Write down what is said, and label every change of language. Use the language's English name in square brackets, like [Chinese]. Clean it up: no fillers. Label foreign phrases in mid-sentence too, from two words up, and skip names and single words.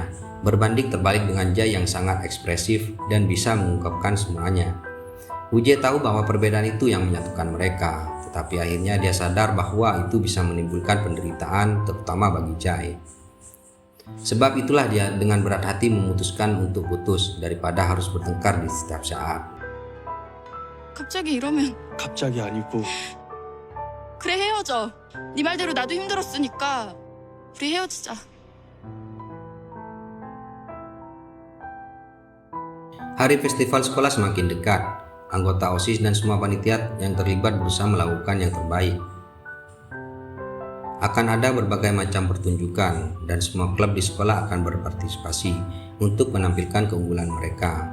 [Indonesian] Berbanding terbalik dengan Jai yang sangat ekspresif dan bisa mengungkapkan semuanya. Woo-jae tahu bahwa perbedaan itu yang menyatukan mereka, tetapi akhirnya dia sadar bahwa itu bisa menimbulkan penderitaan, terutama bagi Jai. Sebab itulah dia dengan berat hati memutuskan untuk putus daripada harus bertengkar di setiap saat. [Korean] 갑자기 이러면 갑자기 아니고 그래 헤어져. 네 말대로 나도 힘들었으니까 우리 헤어지자. [Indonesian] Hari festival sekolah semakin dekat. Anggota OSIS dan semua panitia yang terlibat berusaha melakukan yang terbaik. Akan ada berbagai macam pertunjukan dan semua klub di sekolah akan berpartisipasi untuk menampilkan keunggulan mereka.